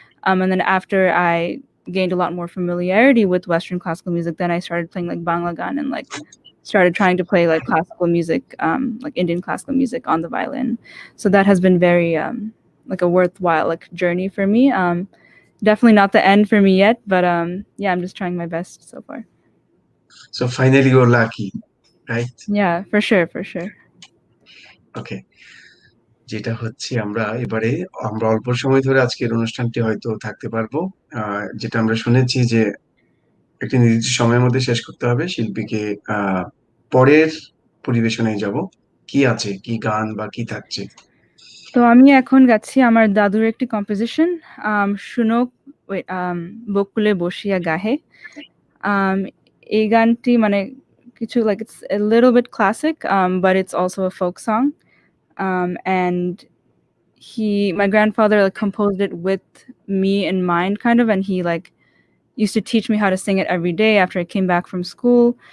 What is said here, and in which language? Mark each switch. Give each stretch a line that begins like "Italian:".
English: And then after I gained a lot more familiarity with Western classical music, then I started playing like Banglagan, and like started trying to play like classical music, like Indian classical music on the violin. So that has been very like a worthwhile like journey for me. Definitely not the end for me yet, but yeah, I'm just trying my best so far. So finally you're lucky, right? Yeah, for sure, for sure.
Bangla: ওকে, যেটা হচ্ছে আমরা অল্প সময় ধরে আজকের অনুষ্ঠানটি হয়তো থাকতে পারবো। যেটা আমরা শুনেছি যে একটি নির্দিষ্ট সময়ের মধ্যে শেষ করতে হবে। শিল্পীকে পরের পরিবেশনায় যাব। কি আছে, কি গান বা কি থাকছে? তো আমি এখন গাচ্ছি আমার দাদুর একটি কম্পোজিশন, শুনো বকুলে বসিয়া গাহে। এই গানটি মানে কিছু
English: like it's a little bit classic, but it's also a folk song. And my grandfather like composed it with me in mind, kind of, and he like used to teach me how to sing it every day after I came back from school.